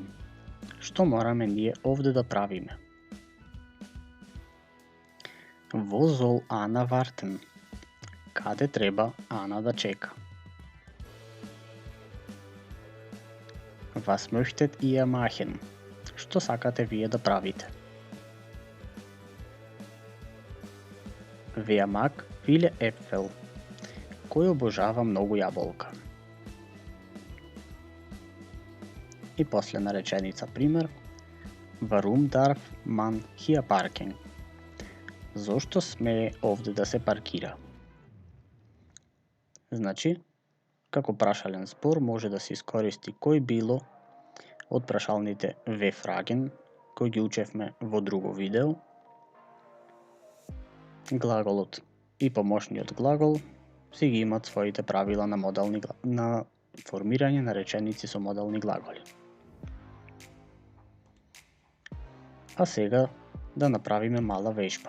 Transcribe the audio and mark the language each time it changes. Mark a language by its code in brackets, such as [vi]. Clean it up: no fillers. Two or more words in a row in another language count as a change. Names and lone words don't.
[mk] Што мораме ние овде да правиме? [de] Wo soll Anna warten? [mk] Каде треба Ана да чека? [de] Was möchtet ihr machen? [mk] Што сакате вие да правите? [de] Wer mag viele Äpfel? [mk] Кој обожава многу јаболка? И последна реченица пример. [de] Warum darf man hier parken? [mk] Зошто смее овде да се паркира? Значи, како прашален збор може да се искористи кој било од прашалните [de] wir fragen, [mk] кои ги учевме во друго видео. Глаголот и помошниот глагол си ги имат своите правила на на формирање на реченици со модални глаголи. А сега да направиме мала вежба.